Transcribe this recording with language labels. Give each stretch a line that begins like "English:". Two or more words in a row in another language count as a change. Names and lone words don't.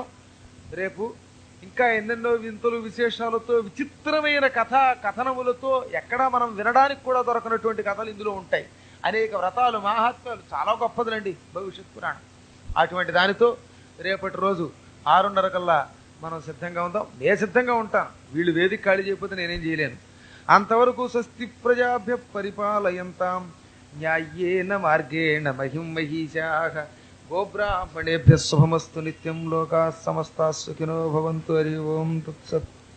Telugu: రేపు ఇంకా ఎన్నెన్నో వింతలు విశేషాలతో విచిత్రమైన కథనములతో ఎక్కడా మనం వినడానికి కూడా దొరకనటువంటి కథలు ఇందులో ఉంటాయి. అనేక వ్రతాలు మహాత్మాలు చాలా గొప్పదులండి భవిష్యత్ పురాణం. అటువంటి దానితో రేపటి రోజు 6:30 కల్లా మనం సిద్ధంగా ఉందాం. నేను సిద్ధంగా ఉంటాను, వీళ్ళు వేదిక ఖాళీ చేయకపోతే నేనేం చేయలేను.
Sanskrit: అంతవరకు స్వస్తి ప్రజాభ్య పరిపాలయంతాం న్యాయేన మార్గేణ మహిం మహీశాః గోబ్రాహ్మణేభ్యः శుభమస్తు నిత్యం లోకాः సమస్తాः సుఖినో భవంతు. హరి ఓం తత్సత్.